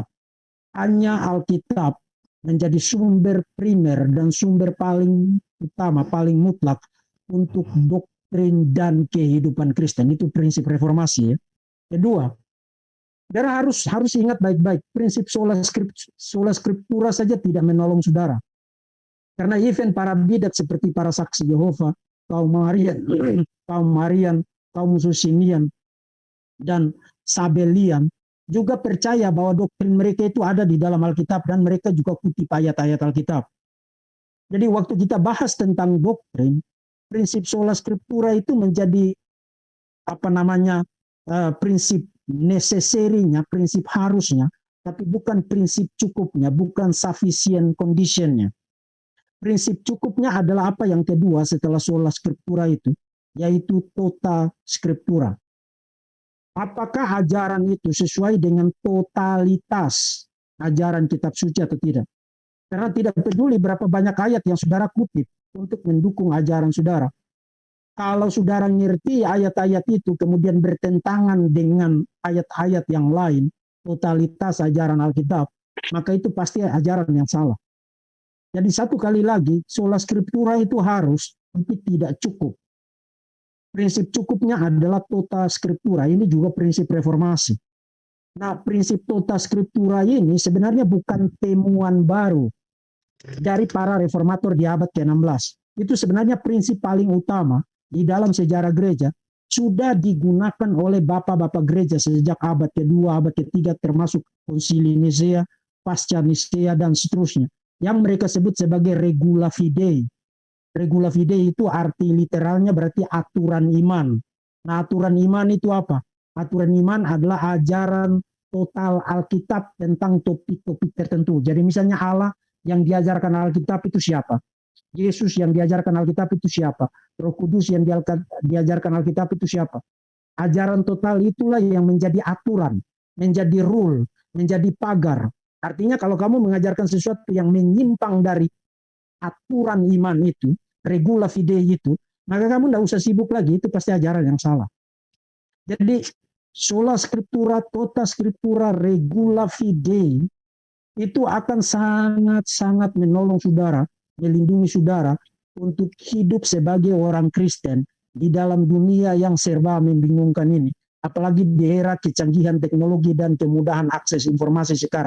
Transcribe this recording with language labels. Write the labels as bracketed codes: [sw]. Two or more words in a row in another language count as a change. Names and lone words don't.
[id] Hanya Alkitab menjadi sumber primer dan sumber paling utama, paling mutlak untuk doktrin dan kehidupan Kristen. Itu prinsip reformasi ya. Kedua, saudara harus ingat baik-baik, prinsip [la] sola scriptura [id] saja tidak menolong saudara. Karena even para bidat seperti para saksi Yehova, kaum Marian, kaum Susinian, dan Sabelian, juga percaya bahwa doktrin mereka itu ada di dalam Alkitab dan mereka juga kutip ayat-ayat Alkitab. Jadi waktu kita bahas tentang doktrin, prinsip [la] sola scriptura [id] itu menjadi prinsip necessary-nya, prinsip harusnya, tapi bukan prinsip cukupnya, bukan [en] sufficient condition- [id] nya. Prinsip cukupnya adalah apa yang kedua setelah [la] sola scriptura [id] itu, yaitu [la] tota scriptura. [id] Apakah ajaran itu sesuai dengan totalitas ajaran kitab suci atau tidak? Karena tidak peduli berapa banyak ayat yang saudara kutip untuk mendukung ajaran saudara. Kalau saudara ngerti ayat-ayat itu kemudian bertentangan dengan ayat-ayat yang lain, totalitas ajaran Alkitab, maka itu pasti ajaran yang salah. Jadi satu kali lagi, [la] sola scriptura [id] itu harus, tapi tidak cukup. Prinsip cukupnya adalah [la] tota scriptura. [id] Ini juga prinsip reformasi. Nah, prinsip [la] tota scriptura [id] ini sebenarnya bukan temuan baru dari para reformator di abad ke-16. itu sebenarnya prinsip paling utama di dalam sejarah gereja, sudah digunakan oleh bapak-bapak gereja sejak abad kedua, abad ketiga, termasuk konsili Nisea, pasca Nisea, dan seterusnya, yang mereka sebut sebagai [la] regula fidei. Regula fidei [id] itu arti literalnya berarti aturan iman. Nah, aturan iman itu apa? Aturan iman adalah ajaran total Alkitab tentang topik-topik tertentu. Jadi misalnya Allah yang diajarkan Alkitab itu siapa? Yesus yang diajarkan Alkitab itu siapa? Roh Kudus yang diajarkan Alkitab itu siapa? Ajaran total itulah yang menjadi aturan, menjadi rule, menjadi pagar. Artinya kalau kamu mengajarkan sesuatu yang menyimpang dari aturan iman itu, [la] regula fidei [id] itu, maka kamu tidak usah sibuk lagi, itu pasti ajaran yang salah. Jadi [la] sola scriptura, tota scriptura, regula fidei [id] itu akan sangat-sangat menolong saudara, melindungi saudara untuk hidup sebagai orang Kristen di dalam dunia yang serba membingungkan ini. Apalagi di era kecanggihan teknologi dan kemudahan akses informasi sekarang.